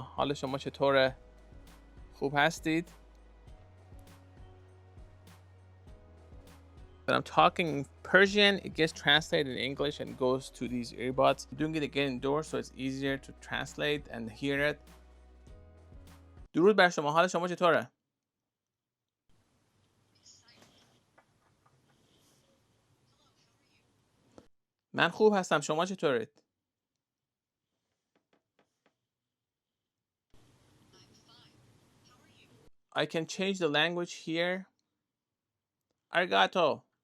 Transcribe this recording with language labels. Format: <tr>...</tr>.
<fa>حال شما چطوره؟ خوب هستید؟</fa> <en>When I'm talking Persian, it gets translated in English and goes to these earbuds. I'm doing it again indoors, so it's easier to translate and hear it.</en> <fa>درود بر شما. حال شما چطوره؟ من خوب هستم. شما چطورید؟</fa> <en>I can change the language here. Arigato.</en>